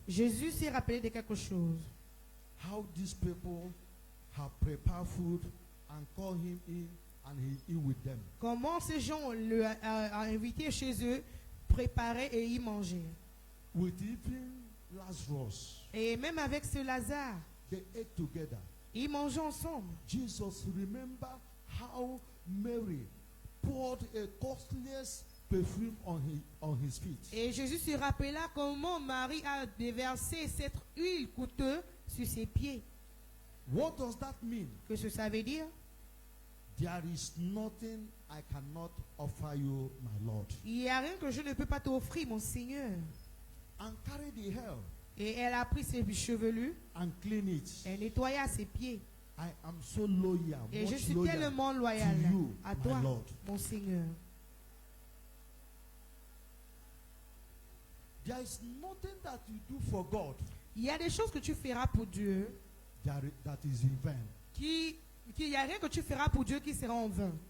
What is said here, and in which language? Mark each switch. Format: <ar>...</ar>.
<fr>Jésus s'est rappelé de quelque chose.</fr> <en>How these people have prepared food and called him in and he eat with them.</en> <fr>Comment ces gens l'ont invité chez eux, préparé et y manger.</fr> <en>With even Lazarus,</en> <fr>Et même avec ce Lazare,</fr> <en>they ate together.</en> <fr>ils mangeaient ensemble.</fr> <en>Jesus remembered how Mary poured a costliest perfume on his feet.</en> <fr>Et Jésus se rappela comment Marie a déversé cette huile coûteuse sur ses pieds.</fr> <en>What does that mean?</en> <fr>Que ce ça veut dire?</fr> <en>There is nothing I cannot offer you, my Lord.</en> <fr>Il n'y a rien que je ne peux pas t'offrir, mon Seigneur.</fr> <en>And carry the hair</en> <fr>Et elle a pris ses chevelus,</fr> <en>and clean it.</en> <fr>elle nettoya ses pieds.</fr> <en>I am so loyal,</en> <fr>Et je</fr> <en>much</en> <fr>suis</fr> <en>loyal</en> <fr>tellement loyal</fr> <en>to you,</en> <fr>à</fr> <en>my</en> <fr>toi,</fr> <en>Lord.</en> <fr>mon Seigneur.</fr> <en>There is nothing that you do for God</en> <fr>Il y a des choses que tu feras pour Dieu,</fr> <en>that is in vain.</en> <fr>il n'y a rien que tu feras pour Dieu qui sera en vain.</fr>